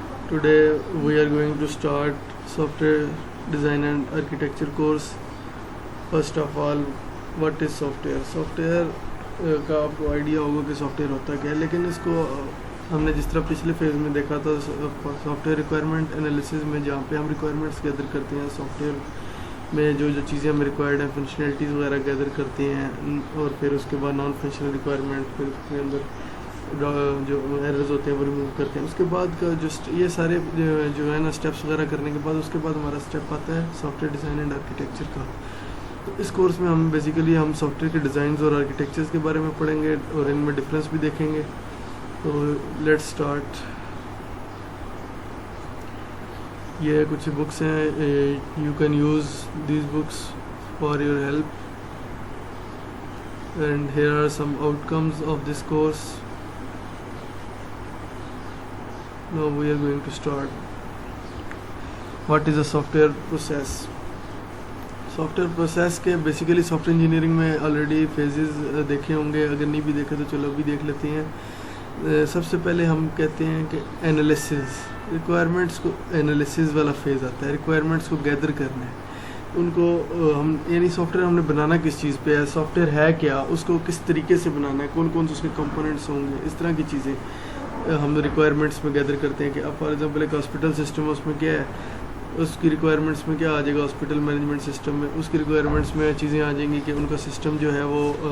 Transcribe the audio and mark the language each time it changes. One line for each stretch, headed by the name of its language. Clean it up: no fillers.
English: Today we are going to start software design and architecture course. First of all, what is software?
Hindi: Software का आपको idea होगा कि software होता क्या है, लेकिन इसको हमने जिस तरह पिछले फेज़ में देखा था सॉफ्टवेयर रिक्वायरमेंट एनालिसिस में, जहाँ पे हम रिक्वायरमेंट्स गैदर करते हैं सॉफ्टवेयर में जो जो चीज़ें हमें रिक्वायर्ड हैं, फंक्शनैलिटीज़ वगैरह गैदर करते हैं, और फिर उसके बाद नॉन फंक्शनल रिक्वायरमेंट, फिर उसके अंदर जो एरर्स होते हैं वो रिमूव करते हैं। उसके बाद का जस्ट ये सारे जो है ना स्टेप्स वगैरह करने के बाद उसके बाद हमारा स्टेप आता है सॉफ्टवेयर डिज़ाइन एंड आर्किटेक्चर का। तो इस कोर्स में हम बेसिकली हम सॉफ्टवेयर के डिज़ाइंस और आर्किटेक्चर्स के बारे में पढ़ेंगे और इनमें डिफरेंस भी देखेंगे।
English: तो let's start.
Hindi: ये कुछ बुक्स हैं,
English: You can use these books for your help, and here are some outcomes of this course. Now we are going to start. What is a software process?
Hindi: Software process के basically software engineering में already phases देखे होंगे, अगर नहीं भी देखे तो चलो अभी देख लेते हैं। सबसे पहले हम कहते हैं कि एनालिसिस, रिक्वायरमेंट्स को एनालिसिस वाला फेज़ आता है। रिक्वायरमेंट्स को गैदर करना है, उनको हम यानी सॉफ्टवेयर हमने बनाना किस चीज़ पे है, सॉफ्टवेयर है क्या, उसको किस तरीके से बनाना है, कौन कौन से उसके कंपोनेंट्स होंगे, इस तरह की चीज़ें हम रिक्वायरमेंट्स में गैदर करते हैं। कि अब फॉर एग्जांपल एक हॉस्पिटल सिस्टम है, उसमें क्या है, उसकी रिक्वायरमेंट्स में क्या आ जाएगा, हॉस्पिटल मैनेजमेंट सिस्टम में उसकी रिक्वायरमेंट्स में चीज़ें आ जाएंगी कि उनका सिस्टम जो है वो